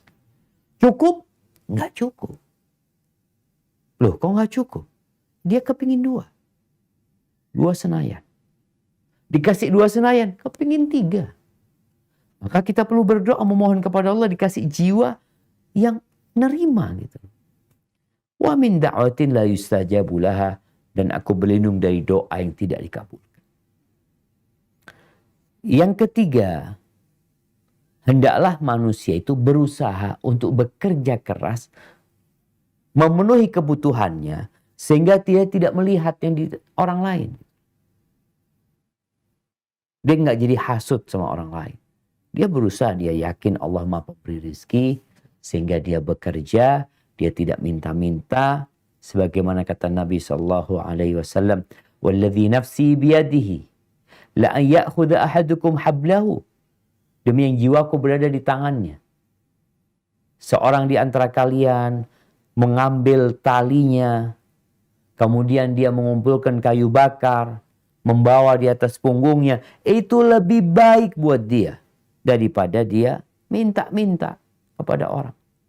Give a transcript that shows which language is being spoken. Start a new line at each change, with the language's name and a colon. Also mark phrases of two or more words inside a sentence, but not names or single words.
Indonesian: Cukup? Nggak cukup. Loh, kok nggak cukup? Dia kepingin dua. Dua Senayan. Dikasih dua Senayan, kepingin tiga. Maka kita perlu berdoa memohon kepada Allah dikasih jiwa yang nerima gitu.
Arabic: ومن دعوة لا يستجاب لها,
Indonesian: dan aku berlindung dari doa yang tidak dikabulkan. Yang ketiga, hendaklah manusia itu berusaha untuk bekerja keras memenuhi kebutuhannya sehingga dia tidak melihat yang di orang lain. Dia nggak jadi hasut sama orang lain. Dia berusaha, dia yakin Allah Maha Pemberi rezeki sehingga dia bekerja, dia tidak minta-minta sebagaimana kata Nabi
Arabic: صلى الله عليه وسلم, "والذي نفسي بيده لأن يأخذ أحدكم حبله."
Indonesian: Demi yang jiwaku berada di tangannya. Seorang di antara kalian mengambil talinya, kemudian dia mengumpulkan kayu bakar, membawa di atas punggungnya, itu lebih baik buat dia daripada dia minta-minta kepada orang.